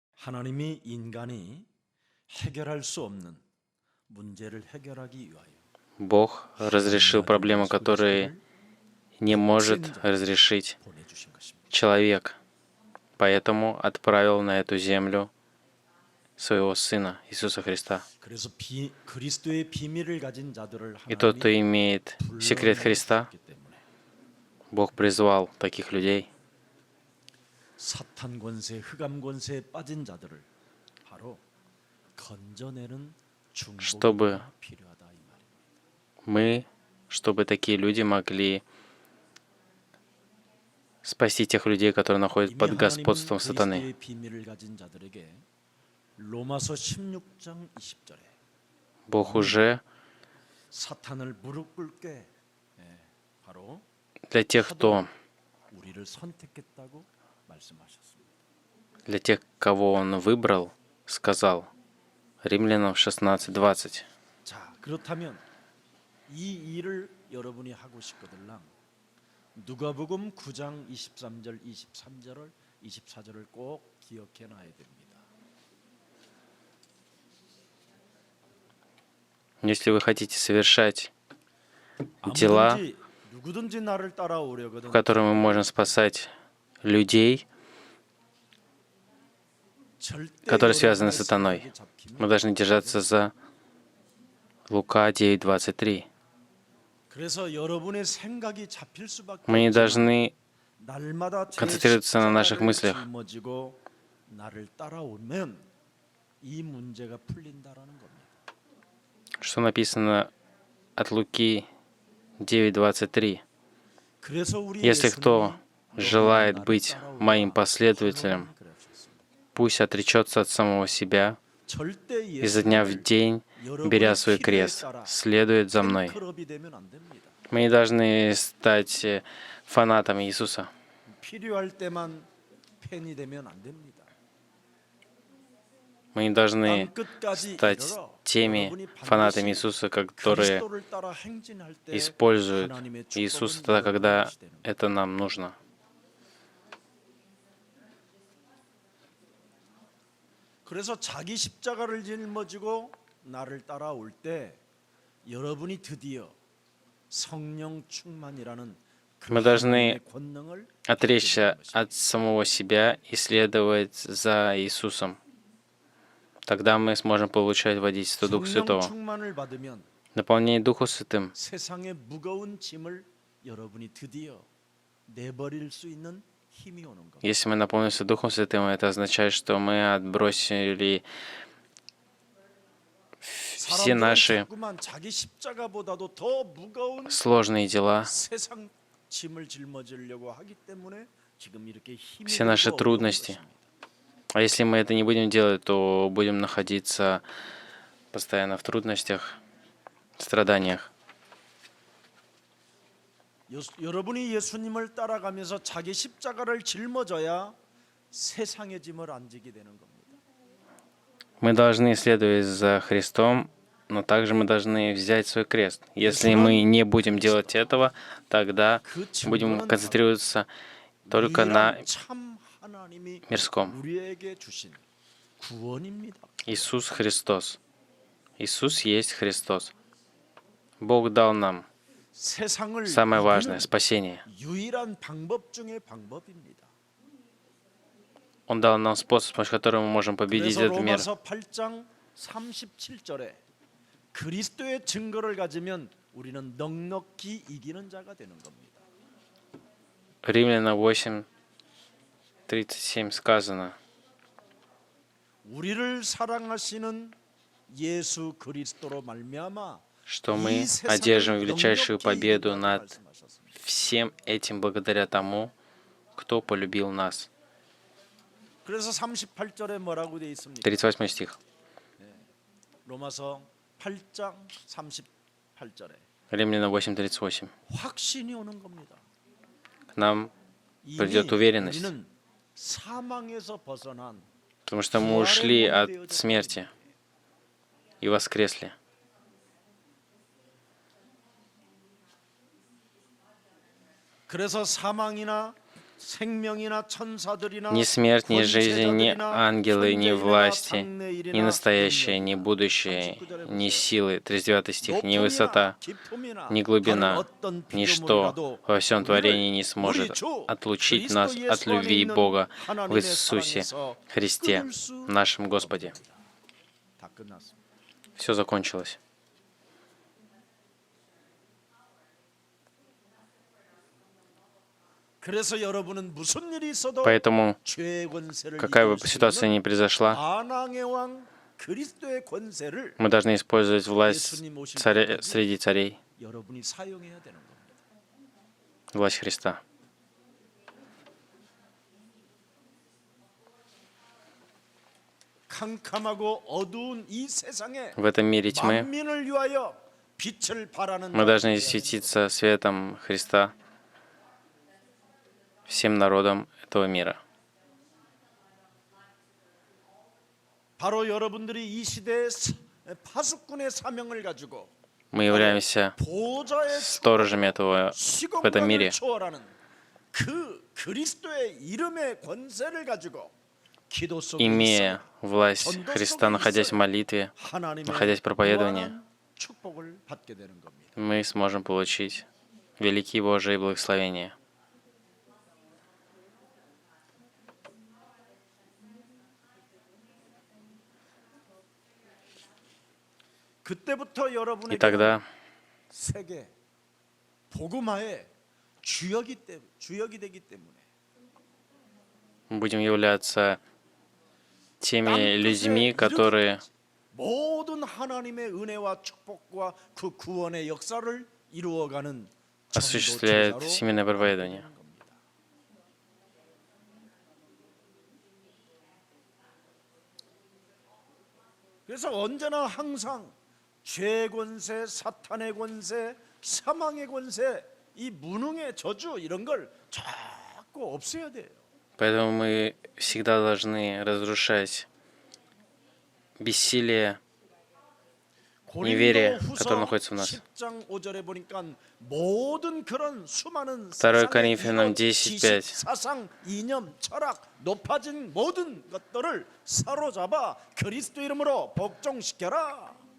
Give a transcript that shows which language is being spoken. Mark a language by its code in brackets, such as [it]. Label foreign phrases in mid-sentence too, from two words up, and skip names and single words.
[ko] 하나님이 인간이 해결할 수 없는 문제를 해결하기 위하여 [ru] Бог разрешил проблемы, которые не может разрешить [ko] 보내주신 것입니다. [ru] человек. Поэтому отправил на эту землю своего Сына, Иисуса Христа. [ko] 그래서 그리스도의 비밀을 가진 자들을 [ru] И тот, кто [ko] 하나님이 [ru] имеет секрет Христа, [ko] 불러내셨기 때문에 [ru] Бог призвал таких людей, [ko] 사탄 권세, 흑암 권세에 빠진 자들을 바로 건져내는 [ru] чтобы [ko] 중보가 필요하다 이 말입니다. [ru] мы, чтобы такие люди могли спасти тех людей, которые находятся [ko] 이미 [ru] под [ko] 하나님은 [ru] господством сатаны. [ko] 그리스도의 비밀을 가진 자들에게 로마서 16장 20절에 [ru] Бог уже [ko] 사탄을 무릎 꿇게 바로 [ru] для тех, кто, [ko] 우리를 선택했다고 말씀하셨습니다. [ru] для тех, кого Он выбрал, сказал. Римлянам 16:20. [ko] 자, 그렇다면 이 일을 여러분이 하고 싶거들랑 누가복음 9장 23절, 24절을 꼭 기억해 놔야 됩니다. [ru] Если вы хотите совершать дела, [ko] 아무든지 누구든지 나를 따라오려거든 [ru] в которых мы можем спасать людей, [ko] 절대 [ru] которые связаны с [ko] 여러분의 [ru] сатаной, [ko] 생각이 잡히면 [ru] мы должны держаться за Лука 9:23. [ko] 그래서 여러분의 생각이 잡힐 수밖에 [ru] Мы не [ko] 없지만 [ru] должны [ko] 날마다 제 [ru] концентрироваться на наших [ko] 십자가를 [ru] мыслях. [ko] 짊어지고 나를 따라오면 이 문제가 풀린다라는 겁니다. [ru] Что написано от Луки 9:23. [ko] 그래서 우리 [ru] Если кто [ko] 예수님이 [ru] желает [ko] 나를 [ru] быть [ko] 따라오라 [ru] моим последователем, [ko] 하나님이 그러셨습니다. [ru] пусть отречется от самого себя [ko] 절대 [ru] изо дня в день, беря свой крест, следует за мной. [ko] 팬클럽이 되면 안 됩니다. [ru] Мы не должны стать фанатами Иисуса. [ko] 필요할 때만 팬이 되면 안 됩니다. [ru] Мы не должны [ko] 땅 끝까지 [ru] стать [ko] 이르러 [ru] теми [ko] 여러분이 [ru] фанатами [ko] 반드시 [ru] Иисуса, которые [ko] 그리스도를 따라 행진할 때 [ru] используют [ko] 하나님의 [ru] Иисуса [ko] 축복은 [ru] тогда, когда [ko] 여러분에게 되는 겁니다. [ru] это нам нужно. [ko] 그래서 자기 십자가를 짊어지고 나를 따라올 때 여러분이 드디어 성령 충만이라는 그 [ru] Мы должны [ko] 하나님의 권능을 [ru] Отречься [ko] 받게 되는 [ru] от самого себя и следовать за Иисусом. Тогда мы сможем получать водительство Духа [ko] 성령 [ru] Святого. [ko] 충만을 받으면 [ru] Наполнение Духом Святым [ko] 세상의 무거운 짐을 여러분이 드디어 내버릴 수 있는 힘이 오는 겁니다. [ru] Если мы наполнимся Духом Святым, это означает, что мы отбросили все [ko] 사람들은 [ru] наши [ko] 자꾸만 자기 십자가보다도 더 무거운 [ru] сложные дела, [ko] 세상 짐을 짊어지려고 하기 때문에 지금 이렇게 힘이 [ru] все наши [ko] 들고 [ru] трудности. [ko] 어려운 것입니다. [ru] А если мы это не будем делать, то будем находиться постоянно в трудностях, страданиях. [ko] 여러분이 예수님을 따라가면서 자기 십자가를 짊어져야 세상의 짐을 안 지게 되는 겁니다. [ru] Мы должны следовать за Христом, но также мы должны взять свой крест. Если мы не будем делать этого, тогда [ko] 그 [ru] будем [ko] 증거는 [ru] концентрироваться только на [ko] 유일한 참 하나님이 [ru] мирском. [ko] 우리에게 주신 구원입니다. [ru] Иисус Христос. Иисус есть Христос. Бог дал нам [ko] 세상을 [ru] самое важное — [ko] 이기는 [ru] спасение. [ko] 유일한 방법 중의 방법입니다. [ru] Он дал нам способ, с помощью которого мы можем победить [ko] 그래서 [ru] этот мир. [ko] 로마서 8장 37절에 그리스도의 증거를 가지면 우리는 넉넉히 이기는 자가 되는 겁니다. [ru] Римляна 8:37 сказано, [ko] 우리를 사랑하시는 예수 그리스도로 말미암아 [ru] что [ko] 이 [ru] мы [ko] 세상을 [ru] одержим величайшую [ko] 넉넉히 [ru] победу [ko] 이긴다고 [ru] над [ko] 말씀하셨습니다. [ru] всем этим благодаря тому, кто полюбил нас. [ko] 그래서 38절에 뭐라고 되어 있습니까? [ru] 38 стих. [ko] 로마서 8장 38절에 [ru] Римляна 8:38. [ko] 확신이 오는 겁니다. [ru] К нам [ko] 이미 [ru] придет уверенность, [ko] 우리는 사망에서 벗어난 [ru] потому что мы ушли от смерти и воскресли. [ko] 그래서 사망이나 생명이나 천사들이나 [ru] Ни смерть, ни жизнь, ни [ko] 권세자들이나 [ru] ангелы, ни [ko] 현재일이나 [ru] власти, ни [ko] 장래일이나 [ru] настоящее, ни [ko] 능력이나. [ru] будущее, [ko] 39절에 [ru] ни [ko] 보세요. [ru] силы, 39 стих, ни [ko] 높음이나 [ru] высота, [ko] 깊음이나 [ru] ни [ko] 다른 [ru] глубина, [ko] 어떤 [ru] ничто [ko] 피조물이라도 [ru] во всем творении [ko] 우리를 [ru] не [ko] 우리 [ru] сможет [ko] 주 [ru] отлучить [ko] 그리스도 [ru] нас от [ko] 예수 안에 [ru] любви [ko] 있는 [ru] Бога в [ko] 하나님의 [ru] Иисусе [ko] 사랑에서 [ru] Христе, [ko] 끊을 수 [ru] нашем Господе. [ko] 없습니다. 다 끝났습니다. [ru] Все закончилось. [ko] 그래서 여러분은 무슨 일이 있어도 [ru] Поэтому, [ko] 죄의 권세를 [ru] какая бы [ko] 이길 수 [ru] ситуация ни [ko] 있는 [ru] произошла, [ko] 만왕의 왕 그리스도의 권세를 [ru] мы должны использовать власть [ko] 예수님 오실 [ru] царя, [ko] 때까지 [ru] среди царей, [ko] 여러분이 사용해야 되는 겁니다. [ru] власть Христа. [ko] 캄캄하고 어두운 이 세상에 [ru] В этом мире тьмы [ko] 만민을 위하여 빛을 발하는 [ru] мы должны [ko] 자들이어야 [ru] светиться светом Христа всем народам этого мира. [ko] 바로 여러분들이 이 시대의 파수꾼의 사명을 가지고 [ru] Мы являемся [ko] 보좌의 [ru] сторожами этого в этом [ko] 시공간을 [ru] мире. [ko] 초월하는 그 그리스도의 이름의 권세를 가지고 기도 속에 [ru] Имея [ko] 있어 [ru] власть Христа, находясь в молитве, [ko] 하나님의 [ru] находясь в проповедовании, [ko] 무한한 축복을 받게 되는 겁니다. [ru] мы сможем получить великие Божьи благословения. [ko] 그때부터 [ru] И [ko] 여러분에게 [ru] тогда [ko] 세계 복음화의 주역이 되기 때문에 [ru] мы будем являться теми людьми, [ko] 땅끝에 [ru] которые [ko] 이르기까지 모든 하나님의 은혜와 축복과 그 구원의 역사를 이루어가는 [ru] осуществляют [ko] 전도 [ru] всемирное проповедование. [ko] 겁니다. 그래서 언제나 항상 죄의 권세, 사탄의 권세, 사망의 권세, 이 무능의 저주 이런 걸 자꾸 없애야 돼요. [ru] Поэтому мы всегда должны разрушать бессилие, неверие, которое находится в нас. [ko] 10장 5절에 보니까 모든 그런 수많은 [ru] 2 [ko] 세상의 [ru] Коринфянам [ko] 이론, [ru] 10:5. [ko] 지식, 사상, 이념, 철학, 높아진 모든 것들을 사로잡아 그리스도 이름으로 복종시켜라.